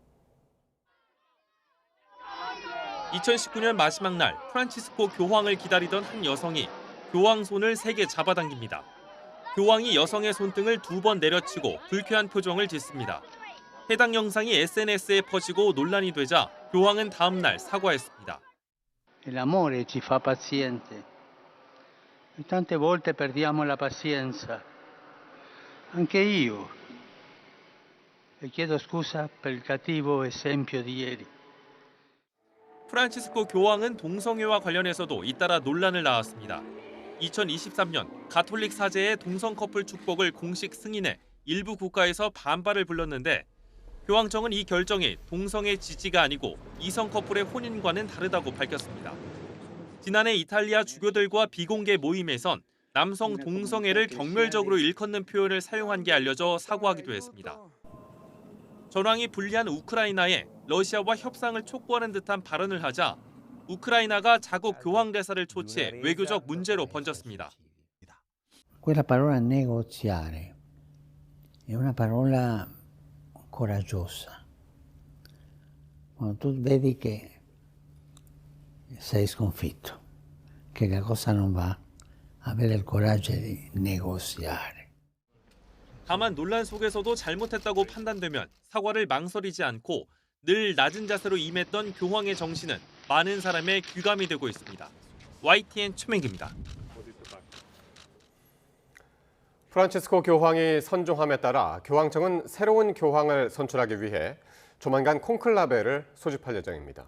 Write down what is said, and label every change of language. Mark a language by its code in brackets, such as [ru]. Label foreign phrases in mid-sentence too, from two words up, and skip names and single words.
[ko] 2019년 마지막 날 프란치스코 교황을 기다리던 한 여성이 교황 손을 세게 잡아당깁니다. 교황이 여성의 손등을 2번 내려치고 불쾌한 표정을 짓습니다. 해당 영상이 SNS에 퍼지고 논란이 되자 교황은 다음 날 사과했습니다. [it] L'amore ci fa paziente. Tante volte perdiamo la pazienza. Anche io. E chiedo scusa per il cattivo esempio di ieri. [ko] 프란치스코 교황은 동성애와 관련해서도 잇따라 논란을 낳았습니다. 2023년 가톨릭 사제의 동성 커플 축복을 공식 승인해 일부 국가에서 반발을 불렀는데 교황청은 이 결정이 동성애 지지가 아니고 이성 커플의 혼인과는 다르다고 밝혔습니다. 지난해 이탈리아 주교들과 비공개 모임에선 남성 동성애를 경멸적으로 일컫는 표현을 사용한 게 알려져 사과하기도 했습니다. 전황이 불리한 우크라이나에 러시아와 협상을 촉구하는 듯한 발언을 하자 우크라이나가 자국 교황 대사를 초치해 외교적 문제로 번졌습니다. [it] Quella parola negoziare è una parola coraggiosa. Quando tu vedi che sei sconfitto, che la cosa non va, avere il coraggio di negoziare. [ko] 다만 논란 속에서도 잘못했다고 판단되면 사과를 망설이지 않고 늘 낮은 자세로 임했던 교황의 정신은 많은 사람의 귀감이 되고 있습니다. YTN 최민기입니다. 프란치스코 교황이 선종함에 따라 교황청은 새로운 교황을 선출하기 위해 조만간 콘클라베를 소집할 예정입니다.